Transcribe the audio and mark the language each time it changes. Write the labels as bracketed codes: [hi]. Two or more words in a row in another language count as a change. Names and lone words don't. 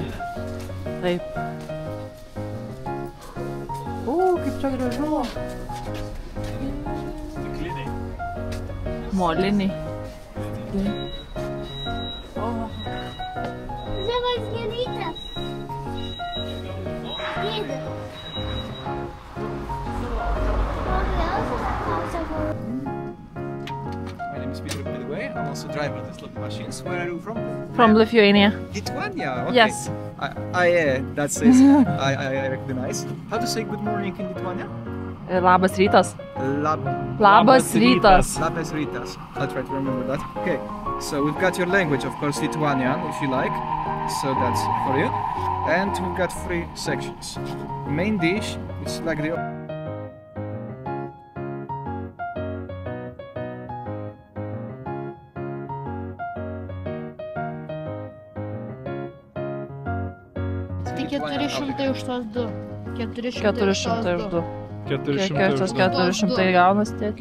[lt] Taip. Kaip čia gražu. Stikliniai. Moliniai. Žavas gėlytės. Dėdė. [en] My name is Peter, by the way. I'm also driver of these little machines. Where are you from? From Lithuania. Lithuania? Okay. Yes. That says I recognize. How to say good morning in Lithuania? [lt] Labas rytas. Labas rytas. Labas rytas. [en] I'll try to remember that. Okay. So we've got your language, of course, Lithuanian, if you like. So that's for you. And we've got 3 sections. Main dish, it's like the... [lt] Tai 400 už tos 2. 400 už 2. 400 gaunasi, tėti?